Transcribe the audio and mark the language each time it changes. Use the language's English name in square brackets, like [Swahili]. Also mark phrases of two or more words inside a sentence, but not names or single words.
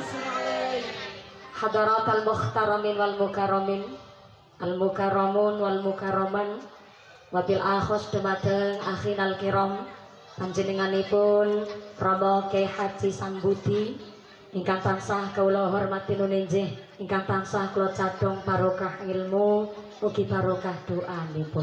[Arabic] حضرات المحترمين والمكرمين المكرمون والمكرمات وبالأخص [Javanese] dumateng [Arabic] أخينا الكرام [Javanese] panjenenganipun Rama Kyai Haji Sambuti ingkang tansah kula hormati nuninjih, ingkang tansah kula cadhong barokah ilmu ugi barokah doanipun.